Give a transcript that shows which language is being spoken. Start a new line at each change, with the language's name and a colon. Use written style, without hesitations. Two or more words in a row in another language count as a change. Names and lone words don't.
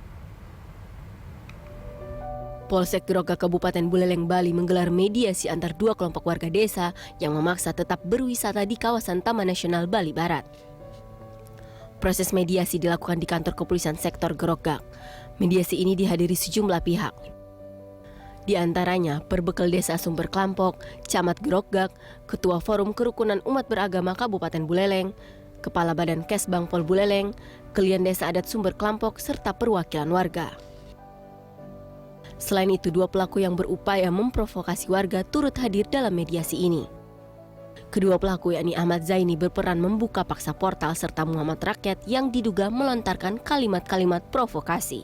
Indonesian: Polsek Groggak Kabupaten Buleleng, Bali menggelar mediasi antar dua kelompok warga desa yang memaksa tetap berwisata di kawasan Taman Nasional Bali Barat. Proses mediasi dilakukan di kantor kepolisian sektor Groggak. Mediasi ini dihadiri sejumlah pihak. Di antaranya Perbekal Desa Sumber Klampok, Camat Groggak, Ketua Forum Kerukunan Umat Beragama Kabupaten Buleleng, Kepala Badan Kesbang Pol Buleleng, Kelian Desa Adat Sumber Klampok, serta perwakilan warga. Selain itu, dua pelaku yang berupaya memprovokasi warga turut hadir dalam mediasi ini. Kedua pelaku yakni Ahmad Zaini berperan membuka paksa portal serta Muhammad Rakyat yang diduga melontarkan kalimat-kalimat provokasi.